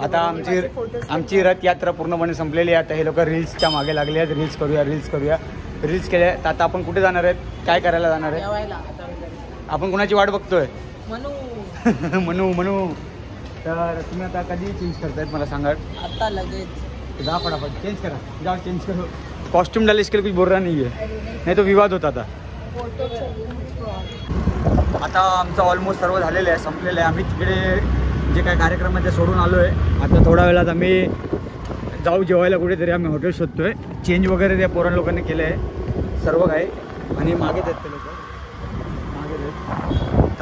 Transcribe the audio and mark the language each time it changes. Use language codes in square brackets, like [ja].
[mr] आता आमची रथयात्रा पूर्णपणे संपलेली आहे. आता हे लोक रील्सच्या मागे लागले आहेत. रील्स करूया. रील्स केले. तर आता आपण कुठे जाणार आहेत? काय करायला जाणार आहे? आपण कुणाची वाट बघतोय? म्हणू. तर तुम्ही आता कधी चेंज करतायत मला सांगा. आता लगेच जा फटाफट चेंज करा. [hi] जाओ चेंज करो. कॉस्ट्यूम डाले इसके लिए कुछ बोल रहा नहीं है, नहीं तो विवाद होता था. [mr] आता आमचं ऑलमोस्ट सर्व झालेलं आहे, संपलेलं आहे. आम्ही तिकडे जे काय कार्यक्रम आहे ते सोडून आलो आहे. आता थोड्या वेळात आम्ही जाऊ जेवायला कुठेतरी. आम्ही हॉटेल शोधतोय. चेंज वगैरे त्या पोरां लोकांनी केलं आहे सर्व काही. आणि मागे देत ते लोक मागे देत.